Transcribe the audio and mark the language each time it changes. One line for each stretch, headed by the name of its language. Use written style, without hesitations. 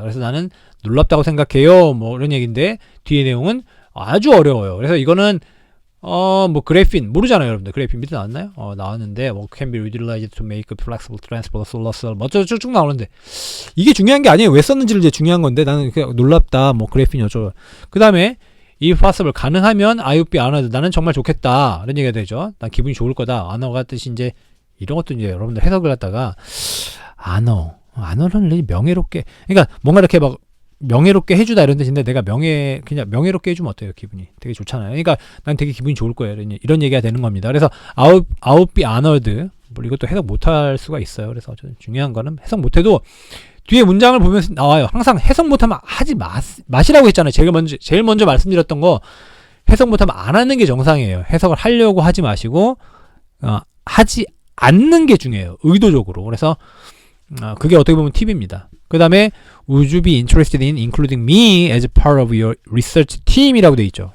Korean: 그래서 나는 놀랍다고 생각해요. 뭐 이런 얘기인데 뒤에 내용은 아주 어려워요. 그래서 이거는 뭐 그래핀 모르잖아요, 여러분들. 그래핀 밑에 나왔나요? 나왔는데 뭐
English: can be utilized to make a flexible transport solar cell
Korean: 뭐 쭉 나오는데 이게 중요한 게 아니에요. 왜 썼는지를 이제 중요한 건데 나는 그냥 놀랍다. 뭐 그래핀 어쩌고. 그다음에
English: if possible
Korean: 가능하면
English: I would be honored.
Korean: 나는 정말 좋겠다. 이런 얘기가 되죠. 난 기분이 좋을 거다. honor가 뜻이 이제 이런 것도 이제 여러분들 해석을 갖다가 honor는 명예롭게 그러니까 뭔가 이렇게 막 명예롭게 해주다 이런 뜻인데 내가 그냥 명예롭게 해주면 어때요? 기분이 되게 좋잖아요. 그러니까 난 되게 기분이 좋을 거예요. 이런 얘기가 되는 겁니다. 그래서
English: I would be honored
Korean: 뭐 이것도 해석 못할 수가 있어요. 그래서 중요한 거는 해석 못해도 뒤에 문장을 보면서 나와요. 항상 해석 못하면 하지 마시라고 했잖아요. 제일 먼저 말씀드렸던 거 해석 못하면 안 하는 게 정상이에요. 해석을 하려고 하지 마시고 하지 않는 게 중요해요. 의도적으로. 그래서 그게 어떻게 보면 팁입니다. 그 다음에
English: Would you be interested in including me as part of your research team이라고
Korean: 돼 있죠.